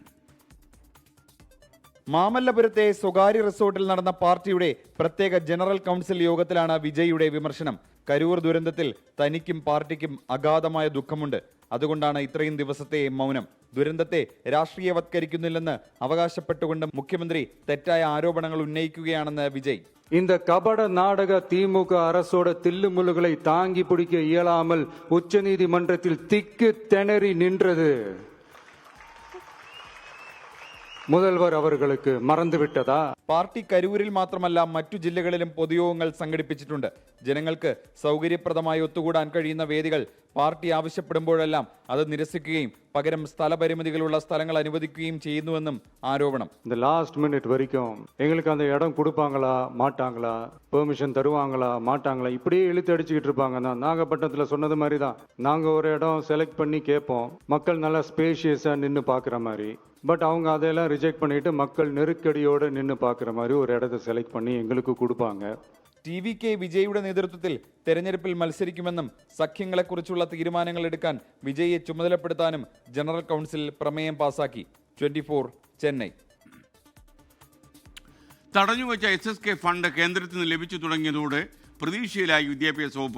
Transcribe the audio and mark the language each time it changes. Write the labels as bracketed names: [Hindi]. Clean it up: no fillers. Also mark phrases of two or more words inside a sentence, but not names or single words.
[Malayalam] മാമല്ലപുരത്തെ സ്വകാര്യ റിസോർട്ടിൽ നടന്ന പാർട്ടിയുടെ പ്രത്യേക ജനറൽ കൗൺസിൽ യോഗത്തിലാണ് വിജയിയുടെ വിമർശനം. കരൂർ ദുരന്തത്തിൽ തനിക്കും പാർട്ടിക്കും അഗാധമായ ദുഃഖമുണ്ട്. അതുകൊണ്ടാണ് ഇത്രയും ദിവസത്തെ മൗനം. ദുരന്തത്തെ രാഷ്ട്രീയവത്കരിക്കുന്നില്ലെന്ന് അവകാശപ്പെട്ടുകൊണ്ട് മുഖ്യമന്ത്രി തെറ്റായ ആരോപണങ്ങൾ ഉന്നയിക്കുകയാണെന്ന് വിജയ്. [Tamil] இந்த கபட நாடக திமுக அரசோட தில்லுமுல்லுகளை தாங்கி பிடிக்க இயலாமல் உச்சநீதிமன்றத்தில் திக்கு திணறி நின்றது முதல்வர் அவர்களுக்கு மறந்துவிட்டதா? [Malayalam] പാർട്ടി കരൂരിൽ മാത്രമല്ല മറ്റു ജില്ലകളിലും പൊതുയോഗങ്ങൾ സംഘടിപ്പിച്ചിട്ടുണ്ട്. ജനങ്ങൾക്ക് സൗകര്യപ്രദമായി ഒത്തുകൂടാൻ കഴിയുന്ന വേദികൾ പാർട്ടി ആവശ്യപ്പെടുമ്പോഴെല്ലാം അത് നിരസിക്കുകയും പകരം സ്ഥലപരിമിതികളുള്ള സ്ഥലങ്ങൾ അനുവദിക്കുകയും ചെയ്യുന്നുവെന്നും ആരോപണം. [Tamil] இந்த [English] last minute [Tamil] வரைக்கும் எங்களுக்கு அந்த இடம் கொடுப்பாங்களா மாட்டாங்களா, பெர்மிஷன் தருவாங்களா மாட்டாங்களா, இப்படியே இழுத்து அடிச்சுக்கிட்டு இருப்பாங்க. நாகப்பட்டினத்தில் சொன்னது மாதிரி தான், நாங்கள் ஒரு இடம் செலக்ட் பண்ணி கேட்போம், மக்கள் நல்லா ஸ்பேஷியஸாக நின்று பார்க்குற மாதிரி. பட் அவங்க அதையெல்லாம் ரிஜெக்ட் பண்ணிட்டு மக்கள் நெருக்கடியோடு நின்று பார்க்குற மாதிரி ஒரு இடத்தை செலக்ட் பண்ணி எங்களுக்கு கொடுப்பாங்க. [Malayalam] TVK വിജയിയുടെ നേതൃത്വത്തിൽ തെരഞ്ഞെടുപ്പിൽ മത്സരിക്കുമെന്നും സഖ്യങ്ങളെക്കുറിച്ചുള്ള തീരുമാനങ്ങൾ എടുക്കാൻ വിജയിയെ ചുമതലപ്പെടുത്താനും ജനറൽ കൗൺസിൽ പ്രമേയം പാസാക്കി. 24 ചെന്നൈ. തടഞ്ഞുവെച്ച SSK ഫണ്ട് കേന്ദ്രത്തിൽ നിന്ന് ലഭിച്ചു തുടങ്ങിയതോടെ പ്രതീക്ഷയിലായി വിദ്യാഭ്യാസ വകുപ്പ്.